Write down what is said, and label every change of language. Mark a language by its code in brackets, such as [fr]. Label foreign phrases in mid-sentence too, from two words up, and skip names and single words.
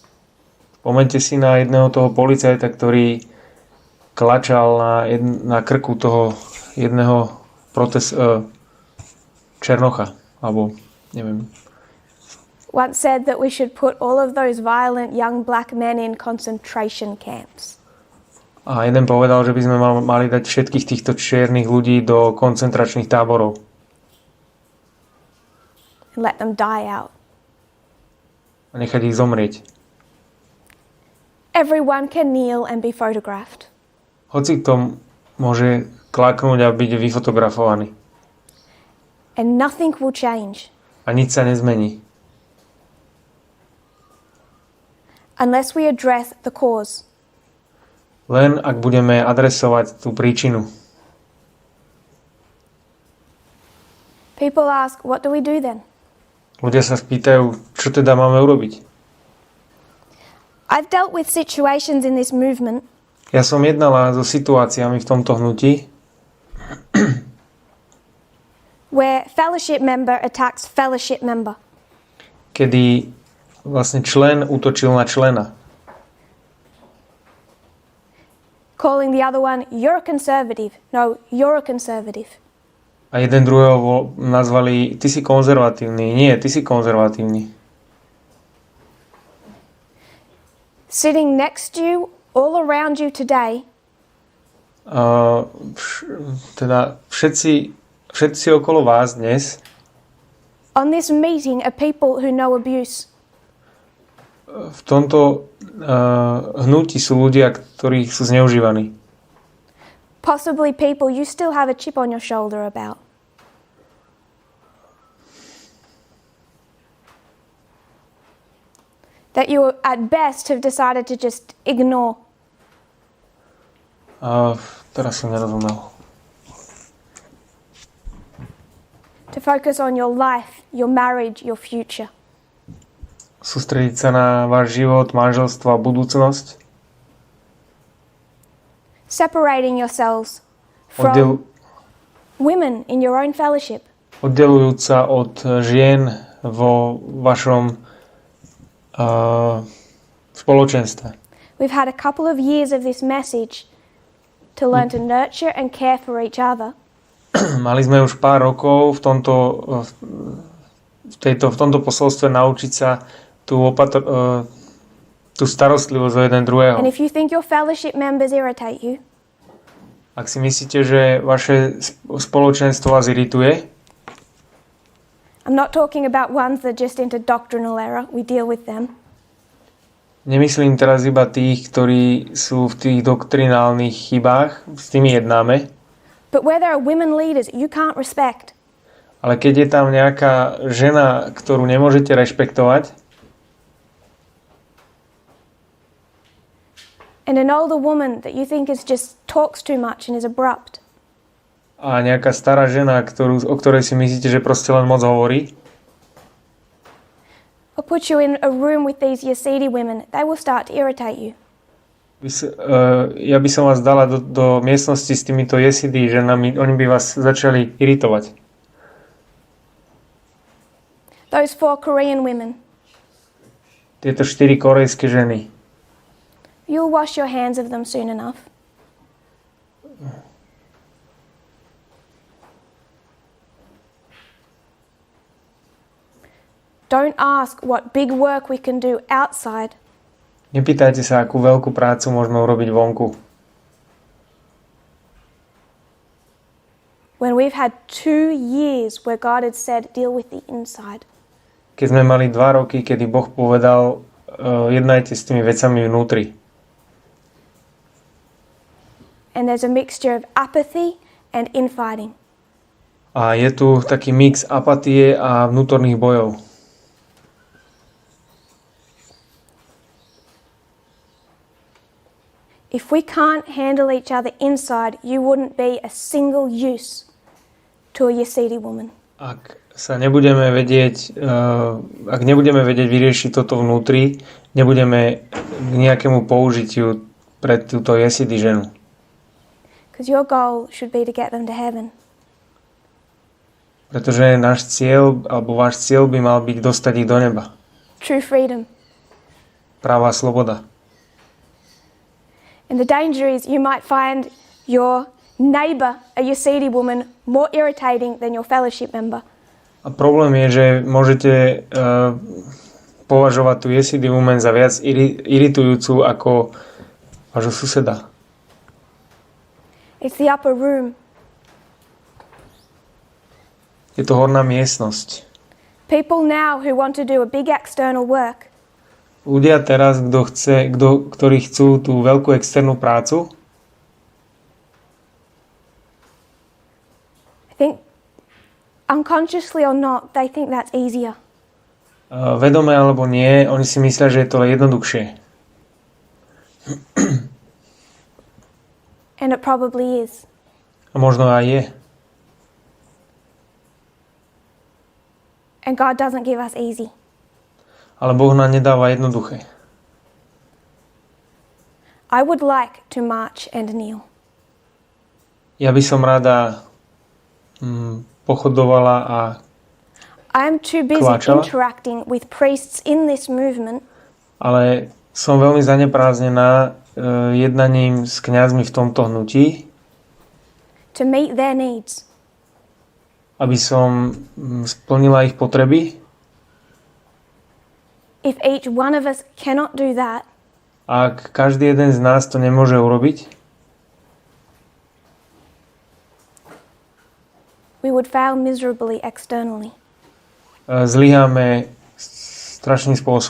[sk] spomeňte si na jedného toho policajta, ktorý klačal na krku toho jedného černocha, alebo neviem. [en] Once said that we should put all of those violent young black men in concentration camps. [sk] A jeden povedal, že by sme mali dať všetkých týchto čiernych ľudí do koncentračných táborov. [en] And let them die out. [sk] A nechať ich zomrieť. [en] Everyone can kneel and be photographed. [sk] Hoci kto môže klaknúť a byť vyfotografovaný. [en] And nothing will change [sk] A nič sa nezmení. [en] unless we address the cause. [sk] Len ak budeme adresovať tú príčinu. [en] People ask, what do we do then? [sk] Ľudia sa spýtajú, čo teda máme urobiť. [en] I've dealt with situations in this movement [sk] Ja som jednala so situáciami v tomto hnutí, [en] where fellowship member attacks fellowship member. [sk] kedy vlastne člen útočil na člena. [en] Calling the other one, you're a conservative. No, you're a conservative. [sk] A jeden druhého nazvali, ty si konzervatívny. Nie, ty si konzervatívny. [en] Sitting next to you, all around you today, [sk] Teda všetci okolo vás dnes [en] on this meeting are people who know abuse. [sk] v tomto hnutí sú ľudia, ktorí sú zneužívaní. [en] possibly people you still have a chip on your shoulder about. That you at best have decided to just ignore. [sk] Teraz som nerozumel. [en] To focus on your life, your marriage, your future. [sk] Sústrediť sa na váš život, manželstvo a budúcnosť. [en] Separating yourselves from women in your own fellowship. [sk] Oddelujúc sa od žien vo vašom spoločenstve. [en] We've had a couple of years of this message to learn to nurture and care for each other. [sk] Mali sme už pár rokov v tomto posolstve naučiť sa tú starostlivosť o jeden druhého. [en] And if you think your fellowship members irritate you, [sk] ak si myslíte, že vaše spoločenstvo vás irituje, [en] I'm not talking about ones that just into doctrinal error. We deal with them. [sk] nemyslím teraz iba tých, ktorí sú v tých doktrinálnych chybách, s tými jednáme. [en] But where there are women leaders you can't respect. [sk] Ale keď je tam nejaká žena, ktorú nemôžete rešpektovať, [en] and an older woman that you think is just talks too much and is abrupt. [sk] a nejaká stará žena, o ktorej si myslíte, že proste len moc hovorí, [en] Or put you in a room with these Yazidi women, they will start to irritate you. [sk] Ja by som vás dala do miestnosti s týmito Yazidi ženami, oni by vás začali iritovať. [en] Those 4 Korean women. [sk] Tieto 4 korejské ženy. [en] You'll wash your hands of them soon enough. Don't ask what big work we can do outside. [sk] Nepýtajte sa, akú veľkú prácu môžeme urobiť vonku. [en] When we've had 2 years where God had said, deal with the inside. [sk] Keď sme mali 2 roky, kedy Boh povedal, jednajte s tými vecami vnútri. [en] And there's a mixture of apathy and infighting. [sk] A je tu taký mix apatie a vnútorných bojov. [en] If we can't handle each other inside, you wouldn't be a single use to a Yazidi woman. [sk] Ak nebudeme vedieť vyriešiť toto vnútri, nebudeme k nejakému použitiu pre túto Yazidi ženu. [en] Because your goal should be to get them to heaven. [sk] Pretože náš cieľ, alebo váš cieľ by mal byť dostať ich do neba. [en] True freedom. [sk] Práva sloboda. [en] And the danger is you might find your neighbor, a Yazidi woman, more irritating than your fellowship member. [sk] A problém je, že môžete považovať tú [en] Yazidi woman [sk] za viac iritujúcu ako vášho suseda. [en] It's the upper room. [sk] Je to horná miestnosť. [en] People now who want to do a big external work, [sk] Ľudia teraz, ktorí chcú tú veľkú externú prácu, [en] I think unconsciously or not, they think that's easier. [sk] Vedome alebo nie, oni si myslia, že je to jednoduchšie. [en] And it probably is. [sk] A možno aj je. [en] And God doesn't give us easy. [sk] Ale Boh nám nedáva jednoduché. [en] I would like to march and kneel. [sk] Ja by som rada pochodovala a [en] I'm too busy [sk] kláčala, [en] interacting with priests in this movement [sk] ale som veľmi zaneprázdnená jednaním s kňazmi v tomto hnutí, [en] to meet their needs. [sk] aby som splnila ich potreby. [en] If each one of us cannot do that, [sk] Ak každý jeden z nás to nemôže urobiť, [en] we would fail miserably externally. [sk] zlyháme strašným